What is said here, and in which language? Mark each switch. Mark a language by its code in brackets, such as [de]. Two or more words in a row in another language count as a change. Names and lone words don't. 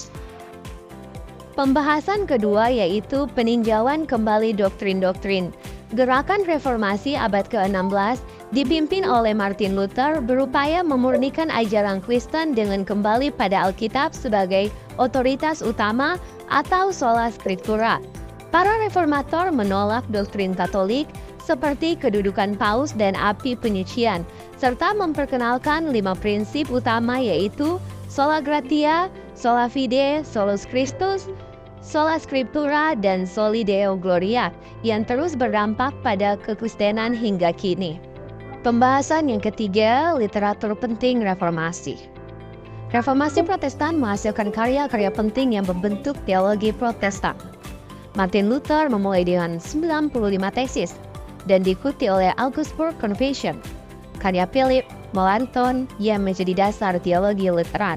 [id] Pembahasan kedua yaitu peninjauan kembali doktrin-doktrin. Gerakan reformasi abad ke-16 dipimpin oleh Martin Luther berupaya memurnikan ajaran Kristen dengan kembali pada Alkitab sebagai otoritas utama atau [la] sola scriptura. [id] Para reformator menolak doktrin Katolik seperti kedudukan paus dan api penyucian, serta memperkenalkan 5 prinsip utama yaitu [la] sola gratia, sola fide, solus Christus, sola scriptura, [id] dan [la] soli deo gloria [id] yang terus berdampak pada kekristenan hingga kini. Pembahasan yang ketiga, literatur penting reformasi. Reformasi Protestan menghasilkan karya-karya penting yang membentuk teologi Protestan. Martin Luther memulai dengan 95 tesis dan diikuti oleh Augsburg Confession, karya Philip Melanchthon yang menjadi dasar teologi Lutheran.